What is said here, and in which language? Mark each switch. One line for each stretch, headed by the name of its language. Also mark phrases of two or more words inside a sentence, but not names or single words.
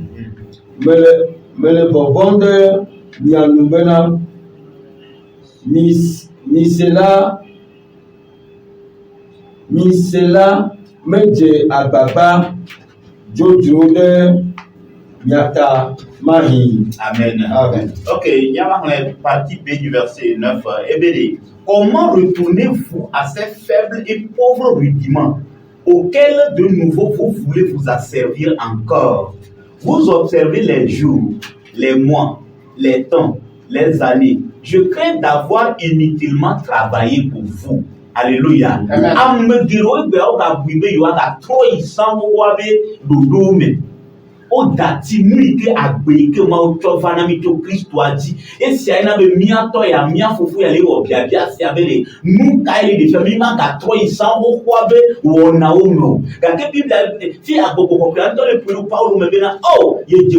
Ewe: mele vɔvɔm ɖe mia nu bena mi se la medze agbagba dzodzro ɖe miata mahi. Amen.
French: Ok, il y a la partie B du verset 9. Ebédé, comment retournez-vous à ces faibles et pauvres rudiments auxquels de nouveau vous voulez vous asservir encore? Vous observez les jours, les mois, les temps, les années. Je crains d'avoir inutilement travaillé pour vous. Alléluia.
Ewe: O dati mulike agbeke ma o tsɔva mi tso Kristo adi esi ayi na be miatɔ ya mia fofo ya le wɔ biabia sia be le nu ka ye de fɛ mi ma ga trɔ yi san xoxoa be wɔnawo me o gake biblia fi agbɔgbɔ kɔkɔe ŋutɔ le ƒo Paulo me bena o ye dze